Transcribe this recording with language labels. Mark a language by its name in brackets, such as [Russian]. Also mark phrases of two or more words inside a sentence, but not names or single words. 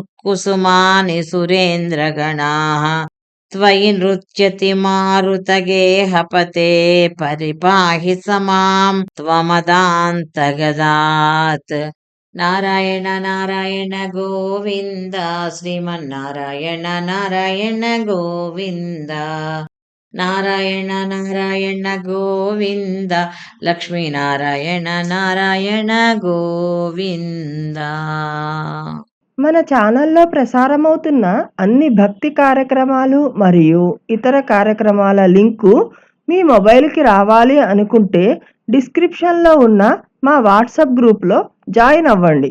[Sanskrit] कुसुमानि सुरेन्द्रगणाः त्वयि नृत्यति मारुतगेहपते परिपाहि स मां त्वमदान्तगदात् नारायण नारायण गोविन्द श्रीमन्नारायण नारायण गोविन्द नारायण नारायण गोविन्द లక్ష్మీనారాయణ నారాయణ గోవింద. [Telugu] మన ఛానల్లో ప్రసారమవుతున్న అన్ని భక్తి కార్యక్రమాలు మరియు ఇతర కార్యక్రమాల లింకు మీ మొబైల్కి రావాలి అనుకుంటే డిస్క్రిప్షన్లో ఉన్న మా [English] WhatsApp groupలో [Telugu] జాయిన్ అవ్వండి.